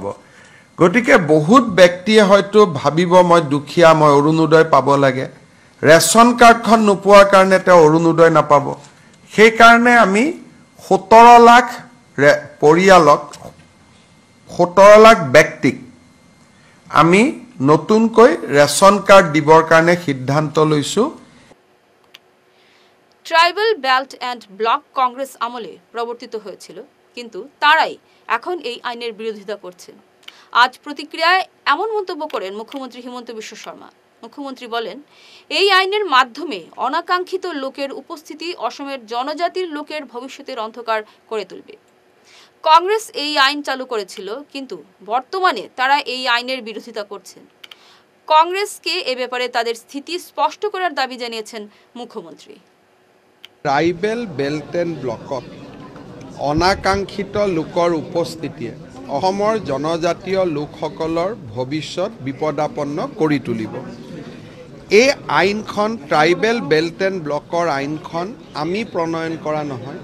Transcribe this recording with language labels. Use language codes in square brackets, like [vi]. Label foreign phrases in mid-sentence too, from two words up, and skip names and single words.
[as] গতিকে বহুত ব্যক্তিয়ে হয়তো ভাবিব মই দুখীয়া, মই অৰুণোদয় পাব লাগে, [en] ration cardখন [as] নোপোৱাৰ কাৰণে তেওঁ অৰুণোদয় নাপাব। সেইকাৰণে আমি 17 লাখ পৰিয়ালক, 17 লাখ ব্যক্তিক আমি নতুনকৈ [en] ration card [as] দিবৰ কাৰণে সিদ্ধান্ত লৈছোঁ। [en] tribal belt and block [bn] কংগ্রেস আমলে প্রবর্তিত হয়েছিল, কিন্তু তারাই এখন এই আইনের বিরোধিতা করছেন। আজ প্রতিক্রিয়ায় এমন মন্তব্য করেন মুখ্যমন্ত্রী হিমন্ত বিশ্ব শর্মা। মুখ্যমন্ত্রী বলেন, এই আইনের মাধ্যমে অনাকাঙ্ক্ষিত লোকের উপস্থিতি অসমের জনজাতির লোকের ভবিষ্যতের অন্ধকার করে তুলবে। কংগ্রেস এই আইন চালু করেছিল, কিন্তু বর্তমানে তারা এই আইনের বিরোধিতা করছেন। কংগ্রেসকে এ ব্যাপারে তাদের স্থিতি স্পষ্ট করার দাবি জানিয়েছেন মুখ্যমন্ত্রী। [en] tribal belt and blockত [as] অনাকাংক্ষিত লোকৰ উপস্থিতিয়ে অসমৰ জনজাতীয় লোকসকলৰ ভৱিষ্যত বিপদাপন্ন কৰি তুলিব। এই আইনখন [en] tribal belt and blockৰ [as] আইনখন আমি প্ৰণয়ন কৰা নহয়।